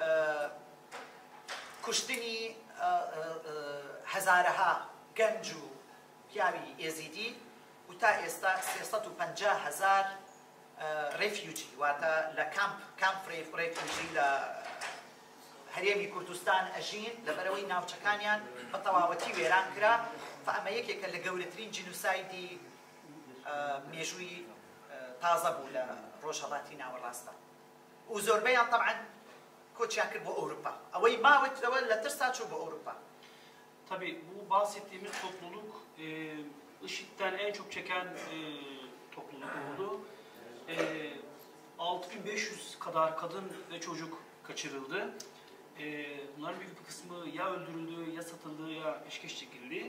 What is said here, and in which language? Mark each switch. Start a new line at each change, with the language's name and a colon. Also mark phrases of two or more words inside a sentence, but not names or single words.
Central Kurdish: کوشتنی هەزارەها گەنج و پیاوی ئێزیدی و تا ئێستا 350,000 ڕێفیوجی واتە لە کامپ ڕێفیوجی لە هەرێمی کوردستان ئەژین لە بەرەوەی ناوچەکانیان بە تەواوەتی وێران کرا. ئەمە یەکێکە لە گەورەترین جینوسایدی مێژووی تازە بوو لە ڕۆژهەڵاتی ناوەڕاستە و زۆربەیان طبعا کۆچیان کرد بۆ ئەوروپا. ئەوەی ماوەتەوە لە ترسا چوو بۆ ئەوروپا.
Turkish: Tabii bu bahsettiğimiz topluluk IŞİD'den en çok çeken topluluk oldu. 6500 kadar kadın ve çocuk kaçırıldı. Bunların büyük bir kısmı ya öldürüldü, ya satıldı, ya peşkeş çekildi.